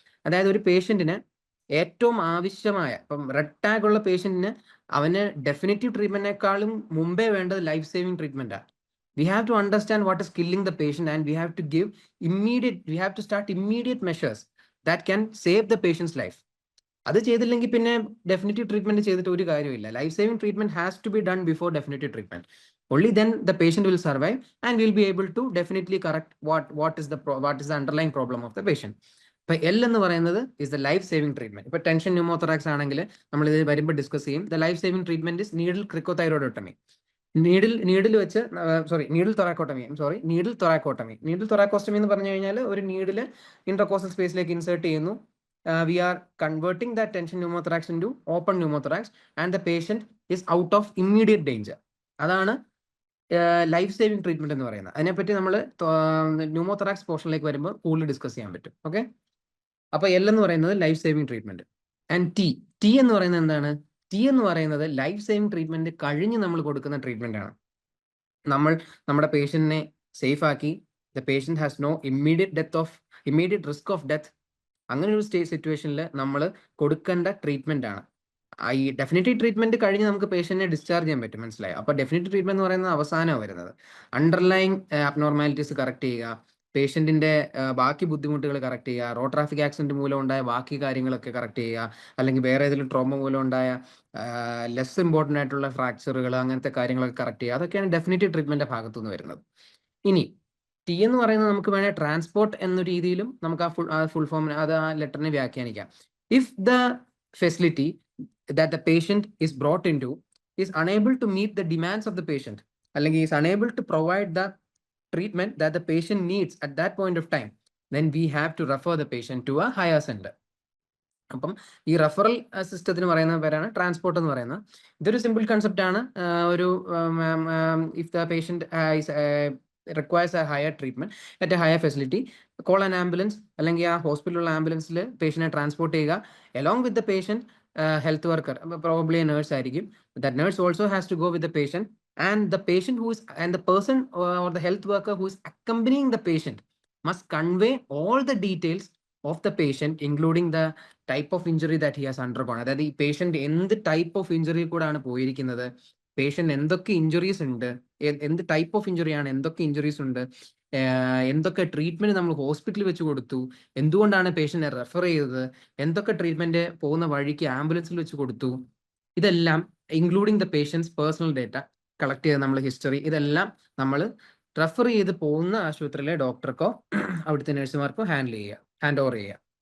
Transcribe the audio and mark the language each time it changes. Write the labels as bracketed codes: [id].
[ml] അതായത് ഒരു പേഷ്യന്റിന് ഏറ്റവും ആവശ്യമായ, ഇപ്പം റെഡ് ടാഗ് ഉള്ള പേഷ്യന്റിന് അവന് ഡെഫിനറ്റീവ് ട്രീറ്റ്മെന്റിനേക്കാളും മുമ്പേ വേണ്ടത് life saving ട്രീറ്റ്മെന്റാണ്. [en] We have to understand what is killing the patient and we have to start immediate measures that can save the patient's life. [ml] അത് ചെയ്തില്ലെങ്കിൽ പിന്നെ ഡെഫിനറ്റീവ് ട്രീറ്റ്മെന്റ് ചെയ്തിട്ട് ഒരു കാര്യമില്ല. [en] Life saving treatment has to be done before definitive treatment. Only then the patient will survive and will be able to definitely correct what is the underlying problem of the patient. [ml] ഇപ്പൊ L എന്ന് പറയുന്നത് [en] Is the life saving treatment. [ml] ഇപ്പൊ tension pneumothorax ആണെങ്കിൽ നമ്മൾ ഇത് വരുമ്പോൾ discuss ചെയ്യും. [en] The life saving treatment is needle cricothyroidotomy. Needle വെച്ച് needle thoracotomy. [ml] നീഡിൽ തൊറാക്കോസ്റ്റമി എന്ന് പറഞ്ഞു കഴിഞ്ഞാൽ ഒരു നീഡിൽ ഇന്റർകോസ്റ്റൽ സ്പേസിലേക്ക് ഇൻസേർട്ട് ചെയ്യുന്നു. [en] We are converting that tension pneumothorax into open pneumothorax and the patient is out of immediate danger. [ml] അതാണ് ലൈഫ് സേവിംഗ് ട്രീറ്റ്മെന്റ് എന്ന് പറയുന്നത്. അതിനെപ്പറ്റി നമ്മൾ ന്യൂമോതൊറാക്സ് പോർഷനിലേക്ക് വരുമ്പോൾ കൂടുതൽ ഡിസ്കസ് ചെയ്യാൻ പറ്റും. ഓക്കെ, അപ്പൊ എൽ എന്ന് പറയുന്നത് life saving treatment. And T എന്ന് പറയുന്നത് എന്താണ്? ടി എന്ന് പറയുന്നത് ലൈഫ് സേവിംഗ് ട്രീറ്റ്മെന്റ് കഴിഞ്ഞ് നമ്മൾ കൊടുക്കുന്ന ട്രീറ്റ്മെന്റ് ആണ്. നമ്മൾ നമ്മുടെ പേഷ്യന്റിനെ സേഫ് ആക്കി, [en] The patient has no immediate risk of death. [ml] അങ്ങനെ ഒരു സിറ്റുവേഷനിൽ നമ്മൾ കൊടുക്കേണ്ട ട്രീറ്റ്മെന്റ് ആണ്. ഈ ഡെഫിനിറ്റീവ് ട്രീറ്റ്മെന്റ് കഴിഞ്ഞ് നമുക്ക് പേഷ്യന്റിനെ ഡിസ്ചാർജ് ചെയ്യാൻ പറ്റും, മനസ്സിലായി. അപ്പോൾ ഡെഫിനിറ്റീവ് ട്രീറ്റ്മെന്റ് എന്ന് പറയുന്നത് അവസാനമാണ് വരുന്നത്. അണ്ടർലൈങ് അബ്നോർമാലിറ്റീസ് കറക്റ്റ് ചെയ്യുക, പേഷ്യന്റിന്റെ ബാക്കി ബുദ്ധിമുട്ടുകൾ കറക്റ്റ് ചെയ്യുക, റോഡ് ട്രാഫിക് ആക്സിഡന്റ് മൂലം ഉണ്ടായ ബാക്കി കാര്യങ്ങളൊക്കെ കറക്റ്റ് ചെയ്യുക, അല്ലെങ്കിൽ വേറെ ഏതെങ്കിലും ട്രോമ മൂലം ഉണ്ടായ ലെസ് ഇമ്പോർട്ടൻ്റ് ആയിട്ടുള്ള ഫ്രാക്ചറുകൾ, അങ്ങനത്തെ കാര്യങ്ങളൊക്കെ കറക്റ്റ് ചെയ്യുക. അതൊക്കെയാണ് ഡെഫിനിറ്റീവ് ട്രീറ്റ്മെന്റിന്റെ ഭാഗത്തുനിന്ന് വരുന്നത്. ഇനി ടി എന്ന് പറയുന്നത് നമുക്ക് വേണേൽ ട്രാൻസ്പോർട്ട് എന്ന രീതിയിലും നമുക്ക് ആ ഫുൾ ഫോമിന് അത് ആ ലെറ്ററിനെ വ്യാഖ്യാനിക്കാം. [en] If the facility that the patient is brought into is unable to meet the demands of the patient, അല്ലെങ്കിൽ is unable to provide the treatment that the patient needs at that point of time, then we have to refer the patient to a higher center. [ml] അപ്പം ഈ referral സിസ്റ്റത്തിന് പറയുന്ന പേരാണ് transport എന്ന് പറയുന്നത്. ഇതൊരു simple concept ആണ്. ഒരു [en] if the patient requires a higher treatment at a higher facility, call an ambulance, [ml] അല്ലെങ്കിൽ ആ ഹോസ്പിറ്റലിലുള്ള ആംബുലൻസിൽ പേഷ്യന്റിനെ ട്രാൻസ്പോർട്ട് ചെയ്യുക. [en] along with the patient, [ml] health worker, probably nurse ആയിരിക്കും. [en] that nurse also has to go with the patient, and the patient who is and the person or the health worker who is accompanying the patient must convey all the details of the patient, including the type of injury that he has undergone. [ml] അതായത് ഈ patient എന്ത് type of injury കൂടാണ് പോയിരിക്കുന്നത്, patient എന്തൊക്കെ injuries ഉണ്ട്, എന്ത് type of ഇഞ്ചുറിയാണ്, എന്തൊക്കെ injuries ഉണ്ട്, എന്തൊക്കെ ട്രീറ്റ്മെന്റ് നമ്മൾ ഹോസ്പിറ്റലിൽ വെച്ച് കൊടുത്തു, എന്തുകൊണ്ടാണ് പേഷ്യന്റിനെ റെഫർ ചെയ്തത്, എന്തൊക്കെ ട്രീറ്റ്മെന്റ് പോകുന്ന വഴിക്ക് ആംബുലൻസിൽ വെച്ച് കൊടുത്തു, ഇതെല്ലാം including the patients personal data collect ചെയ്ത് നമ്മൾ ഹിസ്റ്ററി, ഇതെല്ലാം നമ്മൾ റെഫർ ചെയ്ത് പോകുന്ന ആശുപത്രിയിലെ ഡോക്ടർക്കോ അവിടുത്തെ നഴ്സുമാർക്കോ ഹാൻഡ് ഓവർ ചെയ്യുക.